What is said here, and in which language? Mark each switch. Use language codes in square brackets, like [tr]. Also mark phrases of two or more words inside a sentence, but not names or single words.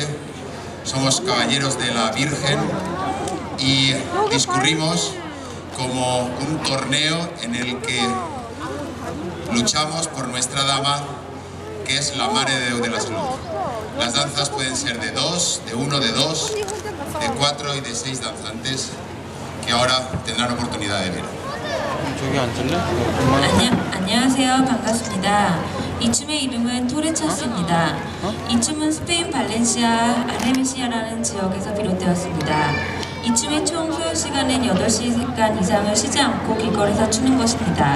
[es] Somos caballeros de la Virgen y discurrimos como un torneo en el que luchamos por nuestra dama, que es la Mare de Déu de la Salud. Las danzas pueden ser de 2, de 1, de 2, de 4 y de 6 danzantes que ahora tendrán oportunidad de ver. [ko] 안녕하세요. 반갑습니다. 이 춤의 이름은 토레차스입니다. 이 춤은 스페인 발렌시아 알메시아라는 지역에서 비롯되었습니다. 이 춤의 총 소요 시간은 8시간 이상을 쉬지 않고 길거리에서 추는 것입니다.